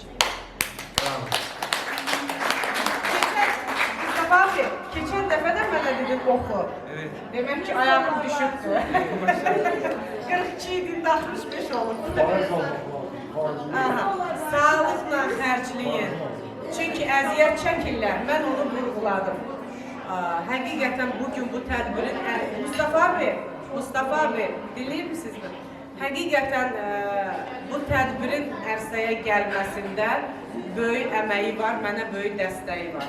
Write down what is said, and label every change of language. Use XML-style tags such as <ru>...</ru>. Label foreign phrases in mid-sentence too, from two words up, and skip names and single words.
<tr>Bravo. Mustafa abi, geçen defa da bana dedim oku. Evet. Demek ki ayağım düşüktü. 42 idi, 65 oldu.</tr> <az>Aha, sağlıkla xərcləyin. Çünki əziyyət çəkirlər. Mən onu vurguladım. Həqiqətən bugün bu tədbirin, Mustafa abi, dinləyir misiniz? Həqiqətən bu tədbirin ərsəyə gəlməsində böyük əməyi var, mənə böyük dəstəyi var.</az>